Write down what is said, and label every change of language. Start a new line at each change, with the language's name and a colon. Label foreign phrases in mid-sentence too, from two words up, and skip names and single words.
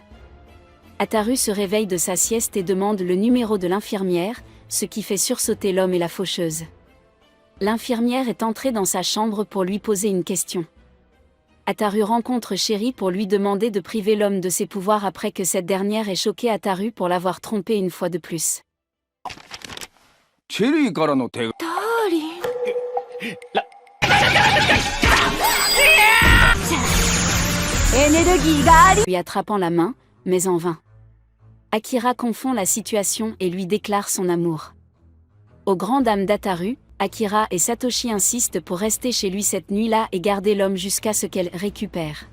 French: Ataru se réveille de sa sieste et demande le numéro de l'infirmière, ce qui fait sursauter l'homme et la faucheuse. L'infirmière est entrée dans sa chambre pour lui poser une question. Ataru rencontre Chéri pour lui demander de priver l'homme de ses pouvoirs après que cette dernière ait choqué Ataru pour l'avoir trompé une fois de plus.
Japanese: チェリーからの手が。
French: ダーリン。lui attrapant la main, mais en vain. Akira confond la situation et lui déclare son amour. Aux grandes dames d'Ataru, Akira et Satoshi insistent pour rester chez lui cette nuit-là et garder l'homme jusqu'à ce qu'elle récupère.